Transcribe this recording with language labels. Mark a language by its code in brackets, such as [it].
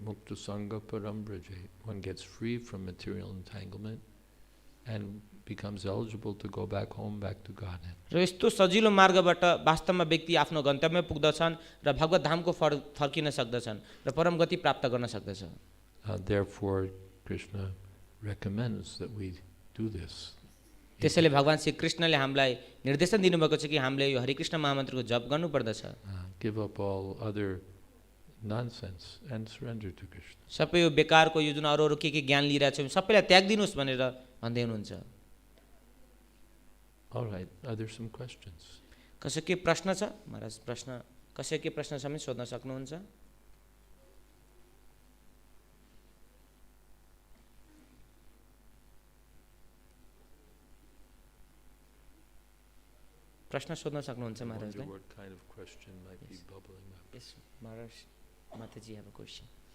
[sa] Mukta sangha param braje. [en] One gets free from material entanglement and becomes eligible to go back home, back to Godhead. [ne] र यस्तो सजिलो मार्गबाट वास्तवमा व्यक्ति आफ्नो गन्तव्यमा पुग्दछन् र भगवत धामको फर्किन सक्दछन् र परम गति प्राप्त गर्न सक्दछ। [en] Therefore, Krishna recommends that we do this. [ne] त्यसैले भगवान श्री कृष्णले हामीलाई निर्देशन दिनुभएको छ कि हामीले यो हरे कृष्ण महामन्त्रको जप गर्नुपर्दछ। [en] Give up all other nonsense and surrender to Krishna. [ne] सबै यो बेकारको यो जुन अरू के ज्ञान लिइरहेको छ सबैलाई त्याग्दिनुस् भनेर भन्दै हुनुहुन्छ। [en] All right, are there some questions? [ne] कसै के प्रश्न छ महाराज? कसै के प्रश्न छ भने सोध्न सक्नुहुन्छ। प्रश्न सोध्न सक्नुहुन्छ [en] I wonder [ne] महाराजलाई? [en] what kind of question might be bubbling up. Yes, Maharaj, Mataji have a question.